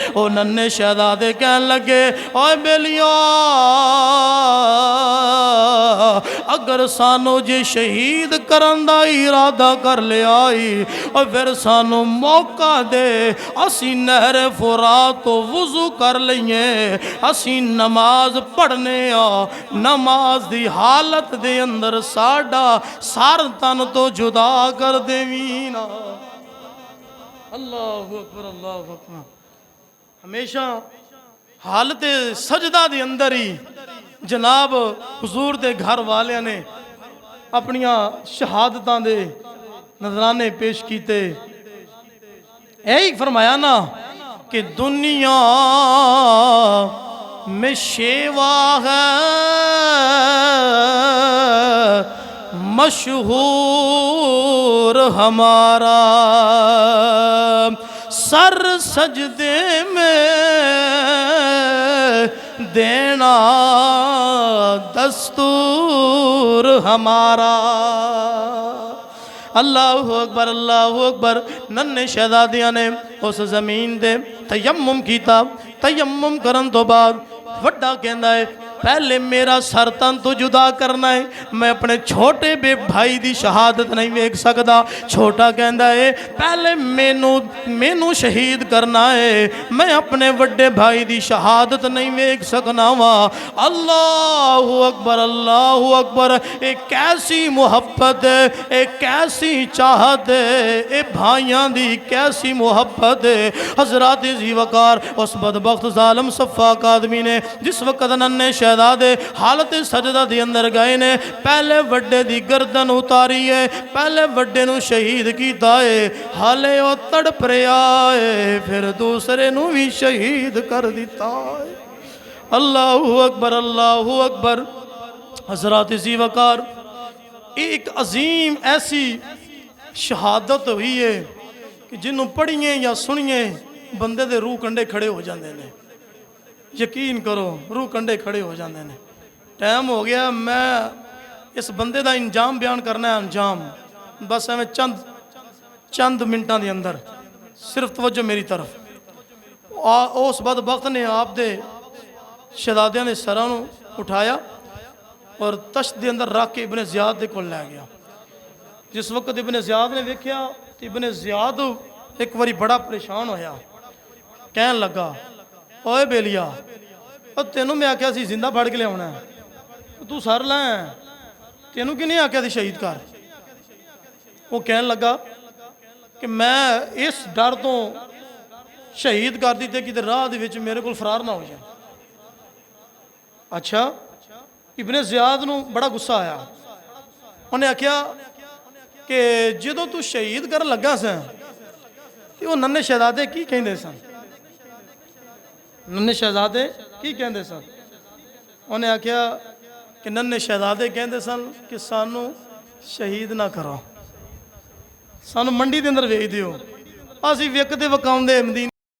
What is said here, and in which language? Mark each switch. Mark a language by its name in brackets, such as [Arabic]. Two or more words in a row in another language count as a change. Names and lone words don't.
[Punjabi] او ننھے شہزادے کہن لگے اوئے بیلیا اگر سانوں جے شہید کرن دا ارادہ کر لیا اور فیر سانوں موقع دے، اسی نہر فرات توں وضو کر لئیے، اسی نماز پڑھنے آں، نماز دی حالت دے اندر ساڈا سار تن توں جدا کر دیویں نا. [Arabic] الله أكبر الله أكبر. [Punjabi] ہمیشہ حالت سجدہ دے اندر ہی جناب حضور دے گھر والیاں نے اپنیاں شہادتاں دے نذرانے پیش کیتے. [Urdu] یہی فرمایا نا کہ دنیا میں شیوہ ہے مشہور ہمارا، سر سجدے میں دینا دستور ہمارا. [Arabic] الله أكبر الله أكبر. [Punjabi] ننھے شہزادیاں نے اس زمین دے تیمم کیتا. تیمم کرن توں بعد وڈا کہندا ہے پہلے میرا سر تن توں جدا کرنا ہے، میں اپنے چھوٹے بے بھائی دی شہادت نہیں ویکھ سکدا. چھوٹا کہندا ہے پہلے مینوں شہید کرنا ہے، میں اپنے وڈے بھائی دی شہادت نہیں ویکھ سکنا واں. [Arabic] الله أكبر الله أكبر. [Punjabi] اک کیسی محبت ہے، اک کیسی چاہت ہے، اے بھائیاں دی کیسی محبت ہے. حضرات ذیوقار اس بدبخت ظالم سفاک آدمی نے جس ویلے ننھے شہزادے حالت سجدہ دے اندر گئے نے، پہلے وڈے دی گردن اتاری ہے، پہلے وڈے نوں شہید کیتا ہے، ہالے او تڑپ رہا ہے، فیر دوسرے نوں بھی شہید کر دتا ہے. [Arabic] الله أكبر الله أكبر. [Punjabi] حضرات ذیوقار اک عظیم ایسی شہادت ہوئی ہے کہ جنہوں پڑھیے یا سنیے بندے دے روح کنڈے کھڑے ہو جاتے ہیں. یقین کرو روح کنڈے کھڑے ہو جاتے ہیں. [Urdu] ٹائم ہو گیا، میں اس بندے کا انجام بیان کرنا ہے. انجام بس ایویں چند منٹوں کے اندر صرف توجہ میری طرف. [Punjabi] اس بدبخت نے آپ دے شہزادیاں نے سراں نوں اٹھایا اور طشت کے اندر رکھ کے ابن زیاد دے کول لے گیا. جس وقت ابن زیاد نے ویکھیا تو ابن زیاد اک واری بڑا پریشان ہویا. کہن لگا اوئے بیلیا تینوں میں آکھیا سی زندہ پھڑ کے لیا توں سر لے، تینوں کی نہیں آکھیا سی شہید کر. وہ کہن لگا کہ میں اس ڈر توں شہید کر دی کہ راہ دے وچ میرے کو فرار نہ ہو جائے. اچھا ابن زیاد نوں بڑا غصہ آیا. انہیں آکھیا کہ جو توں شہید کر لگا سا تو وہ ننھے شہزادے کی کہتے سن، ننھے شہزادے کی کہتے سن. انہیں آکھیا کہ ننھے شہزادے کہتے سن کہ سانوں شہید نہ کرو، سانوں منڈی کے اندر ویچ دیو، اسیں وکدے وکاؤندے مدینے